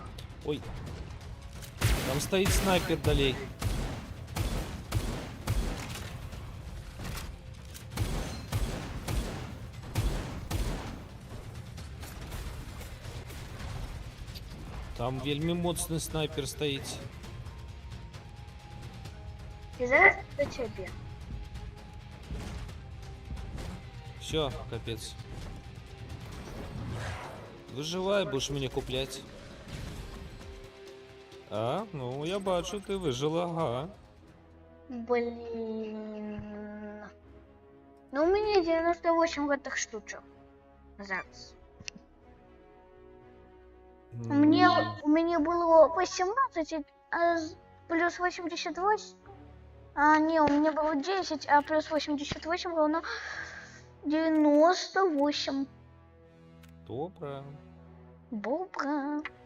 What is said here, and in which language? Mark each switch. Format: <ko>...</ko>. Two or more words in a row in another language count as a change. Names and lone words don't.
<ru>Ой. Там стоит снайпер далей. Там</ru> <be>вельми моцный</be> <ru>снайпер стоит.</ru> <be>И зараз до тебе.</be> <ru>Все, капец. Выживай, будешь меня куплять. А, ну я бачу, ты выжила, ага. Блин. Ну у меня 98 гэтых штучек. Зараз. У меня было 18, плюс 88. А, не, у меня было 10, а плюс 88 равно 98.</ru> <be>Добре.</be> <ru>Бобра.</ru>